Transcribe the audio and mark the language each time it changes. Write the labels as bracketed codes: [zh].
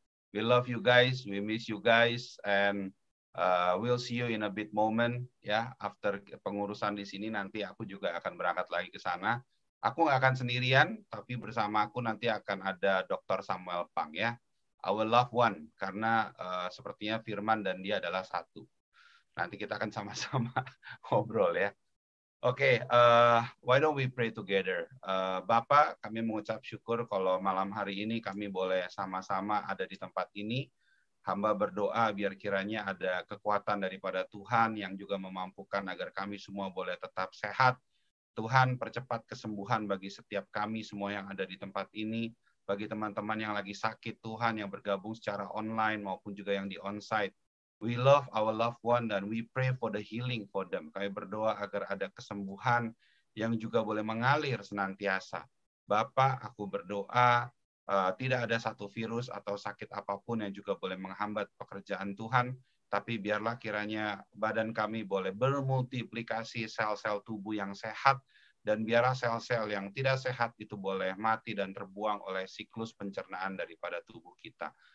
[en] We love you guys, we miss you guys, and we'll see you in a bit moment ya. [id] After pengurusan di sini nanti aku juga akan berangkat lagi ke sana. Aku nggak akan sendirian, tapi bersama aku nanti akan ada Dr. Samuel Pang ya. [en] Our loved one, [id] karena sepertinya Firman dan dia adalah satu. Nanti kita akan sama-sama ngobrol ya. [en] Oke, why don't we pray together? [id] Bapak, kami mengucap syukur kalau malam hari ini kami boleh sama-sama ada di tempat ini. Hamba berdoa biar kiranya ada kekuatan daripada Tuhan yang juga memampukan agar kami semua boleh tetap sehat. Tuhan, percepat kesembuhan bagi setiap kami semua yang ada di tempat ini. Bagi teman-teman yang lagi sakit, Tuhan, yang bergabung secara online maupun juga yang di onsite. [en] We love our loved one dan we pray for the healing for them. [id] Kami berdoa agar ada kesembuhan yang juga boleh mengalir senantiasa. Bapak, aku berdoa Tidak ada satu virus atau sakit apapun yang juga boleh menghambat pekerjaan Tuhan, tapi biarlah kiranya badan kami boleh bermultiplikasi sel-sel tubuh yang sehat, dan biarlah sel-sel yang tidak sehat itu boleh mati dan terbuang oleh siklus pencernaan daripada tubuh kita.